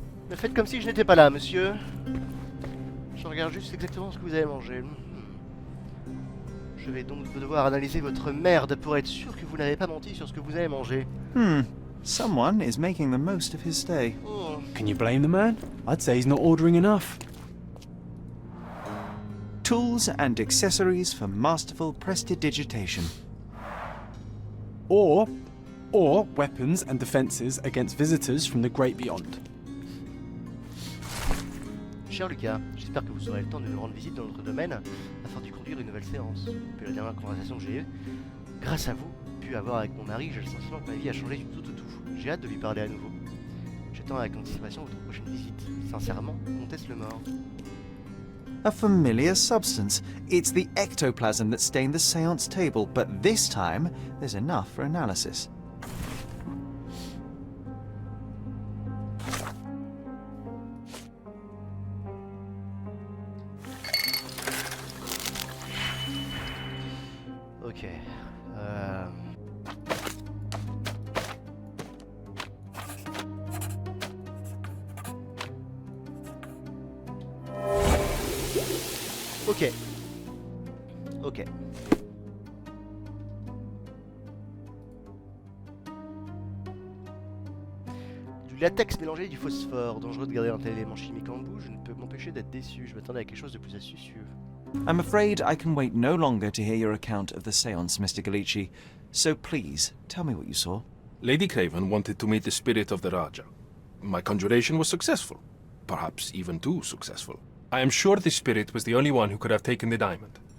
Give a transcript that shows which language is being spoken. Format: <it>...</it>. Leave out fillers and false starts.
<fr>Mais faites comme si je n'étais pas là, monsieur. Je regarde juste exactement ce que vous avez mangé. Je vais donc devoir analyser votre merde pour être sûr que vous n'avez pas menti sur ce que vous avez mangé.</fr> <en>Someone is making the most of his stay. Can you blame the man? I'd say he's not ordering enough. Tools and accessories for masterful prestidigitation. Or weapons and defenses against visitors from the great beyond.</en> <fr>Cher Lucas, j'espère que vous aurez le temps de nous rendre visite dans notre domaine afin d'y conduire une nouvelle séance. Depuis la dernière conversation que j'ai eue, grâce à vous, pu avoir avec mon mari, j'ai le sentiment que ma vie a changé du tout au tout. J'ai hâte de lui parler à nouveau. J'attends avec anticipation votre prochaine visite. Sincèrement, Comtesse le Mort.</fr> <en>A familiar substance. It's the ectoplasm that stained the seance table, but this time, there's enough for analysis. Ok. Ok. Ok.</en> <fr>Du latex mélangé et du phosphore. Dangereux de garder un tel élément chimique en bouche. Je ne peux m'empêcher d'être déçu. Je m'attendais à quelque chose de plus astucieux.</fr> <en>I'm afraid I can wait no longer to hear your account of the seance, Mr. Gallicci. So please, tell me what you saw. Lady Craven wanted to meet the spirit of the Raja. My conjuration was successful. Perhaps even too successful. I am sure the spirit was the only one who could have taken the diamond.</en>